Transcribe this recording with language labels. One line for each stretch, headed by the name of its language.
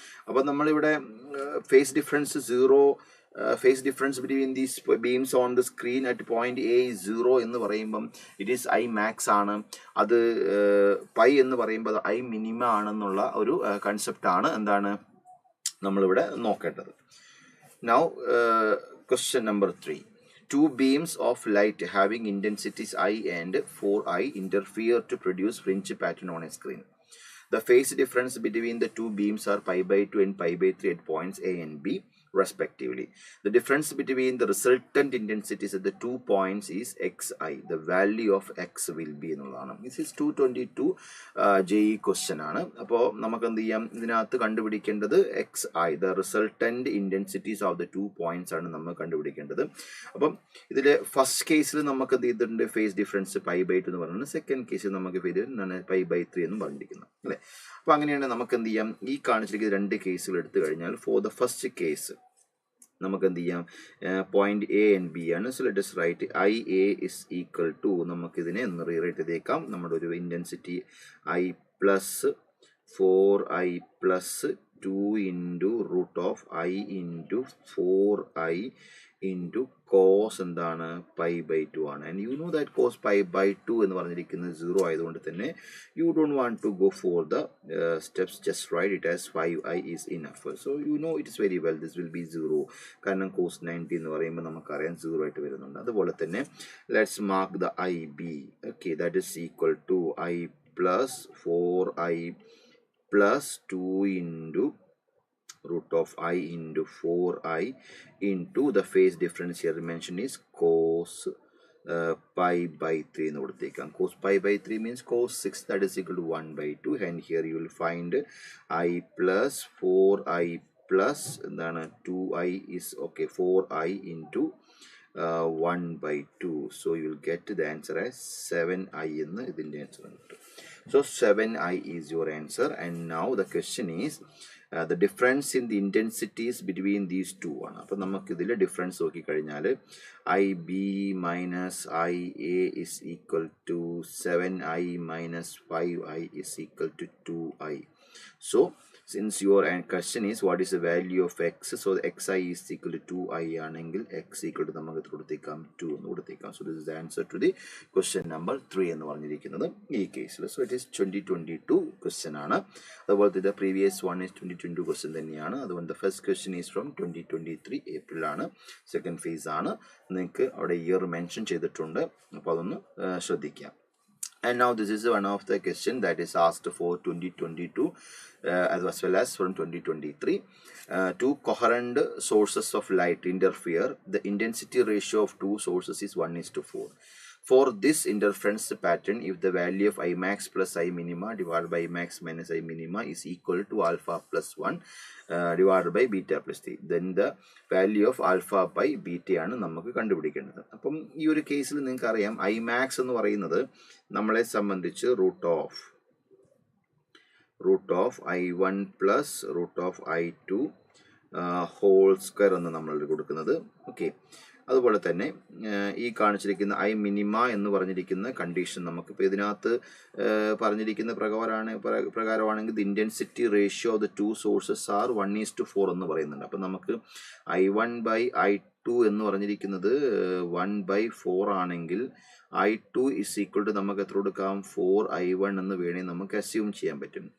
Malayalam: അപ്പോൾ നമ്മളിവിടെ
English: phase difference 0 phase difference between these beams on the screen at point A is 0
Malayalam: എന്ന് പറയുമ്പം
English: it is I max
Malayalam: ആണ്. അത് പൈ എന്ന് പറയുമ്പോൾ ഐ മിനിമ ആണെന്നുള്ള ഒരു കൺസെപ്റ്റ് ആണ് എന്താണ് നമ്മളിവിടെ നോക്കേണ്ടത്.
English: Now question number 3. Two beams of light having intensities I and 4i interfere to produce fringe pattern on a screen. The phase difference between the two beams are pi/2 and pi/3 at points A and B respectively. The difference between the resultant intensities at the 2 points is xi. The value of x will be
Malayalam: എന്നുള്ളതാണ്.
English: This is 222 JEE question
Malayalam: ആണ്. അപ്പോൾ നമുക്ക് എന്ത് ചെയ്യാം ഇതിനകത്ത് കണ്ടുപിടിക്കേണ്ടത്
English: xi, the resultant intensities of the 2 points
Malayalam: ആണ് നമ്മൾ കണ്ടുപിടിക്കേണ്ടത്. അപ്പം ഇതിൽ ഫസ്റ്റ് കേസിൽ നമുക്ക് എന്ത് ചെയ്തിട്ടുണ്ട് ഫേസ് ഡിഫറൻസ് pi/2 എന്ന് പറയുന്നത്. സെക്കൻഡ് കേസിൽ നമുക്ക് pi/3 എന്ന് പറഞ്ഞിരിക്കുന്നത് അല്ലേ. അപ്പോൾ അങ്ങനെയാണ് നമുക്ക് എന്ത് ചെയ്യാം ഈ കാണിച്ചിരിക്കുന്ന രണ്ട് കേസുകൾ എടുത്തു കഴിഞ്ഞാൽ
English: for the first case
Malayalam: നമുക്ക് എന്ത് ചെയ്യാം പോയിന്റ് എ ആൻഡ് ബി ആണ്.
English: so let us write I A is equal to
Malayalam: നമുക്കിതിനെ ഒന്ന് റീറൈറ്റ് ചെയ്തേക്കാം. നമ്മുടെ ഒരു
English: intensity I plus 4i plus 2 into root of I into 4i into cos
Malayalam: എന്താണ്
English: pi/2
Malayalam: ആണ്.
English: and you know that cos pi/2
Malayalam: എന്ന് പറഞ്ഞിരിക്കുന്നത് 0 ആയതുകൊണ്ട് തന്നെ
English: You don't want to go for the steps, just write it as 5i is enough. So you know it is very well this will be 0
Malayalam: കാരണം cos 90 എന്ന് പറയുമ്പോൾ നമുക്കറിയാം 0 ആയിട്ട് വരുന്നുണ്ട്. അതുപോലെ തന്നെ
English: Let's mark the I B. Okay, that is equal to I plus 4i plus 2 into root of I into 4i into the phase difference here mentioned is cos pi/3
Malayalam: എന്ന് കൊടുത്തേക്കാം.
English: cos pi/3 means cos 6, that is equal to 1/2, and here you will find I plus 4i plus
Malayalam: എന്താണ്
English: 2i is okay 4i into 1/2. So you will get the answer as 7i
Malayalam: എന്ന് ഇതിൻ്റെ answer കിട്ടും.
English: So 7i is your answer. And now the question is the difference in the intensities between these two
Malayalam: ആണ്. അപ്പോൾ നമുക്ക് ഇതിൽ difference നോക്കിക്കഴിഞ്ഞാൽ
English: I B minus I A is equal to 7i minus 5i is equal to 2i. So since your question is what is the value of x, so the xi is equal to 2i
Malayalam: ആണെങ്കിൽ
English: x equal to
Malayalam: നമുക്ക് കൊടുത്തേക്കാം 2 എന്ന് കൊടുത്തേക്കാം.
English: So this is the answer to the question number 3
Malayalam: എന്ന് പറഞ്ഞിരിക്കുന്നത് ഈ കേസിൽ.
English: So it is 2022 question
Malayalam: ആണ്.
English: അതുപോലെ the previous one is 2022 question
Malayalam: തന്നെയാണ്. അതുകൊണ്ട്
English: the first question is from 2023 April
Malayalam: ആണ്.
English: second phase
Malayalam: ആണ്. നിങ്ങൾക്ക് അവിടെ ഇയർ മെൻഷൻ ചെയ്തിട്ടുണ്ട്. അപ്പോൾ അതൊന്ന് ശ്രദ്ധിക്കാം.
English: And now this is one of the question that is asked for 2022 as well as from 2023. Two coherent sources of light interfere. The intensity ratio of two sources is 1:4. For this interference pattern, if the value of I max plus I minima divided by I max minus I minima is equal to alpha plus 1 divided by beta plus 3, then the value of alpha by beta
Malayalam: ആണ് നമുക്ക് കണ്ടുപിടിക്കേണ്ടത്. അപ്പം ഈ ഒരു കേസിൽ നിങ്ങൾക്ക് അറിയാം I max എന്ന് പറയുന്നത് നമ്മളെ സംബന്ധിച്ച് root of
English: root of I1 plus root of I2 whole square
Malayalam: എന്ന് നമ്മൾ കൊടുക്കുന്നത്. ഓക്കെ, അതുപോലെ തന്നെ ഈ കാണിച്ചിരിക്കുന്ന ഐ മിനിമ എന്ന് പറഞ്ഞിരിക്കുന്ന കണ്ടീഷൻ നമുക്കിപ്പോൾ ഇതിനകത്ത് പറഞ്ഞിരിക്കുന്ന പ്രകാരമാണെങ്കിൽ
English: the intensity ratio of the two sources are 1:4
Malayalam: എന്ന് പറയുന്നുണ്ട്. അപ്പം നമുക്ക് I1/I2 എന്ന് പറഞ്ഞിരിക്കുന്നത് 1/4 ആണെങ്കിൽ I2
English: is equal to
Malayalam: നമുക്ക് എത്ര കൊടുക്കാം 4I1 എന്ന് വേണമെങ്കിൽ നമുക്ക് അസ്യൂം ചെയ്യാൻ പറ്റും.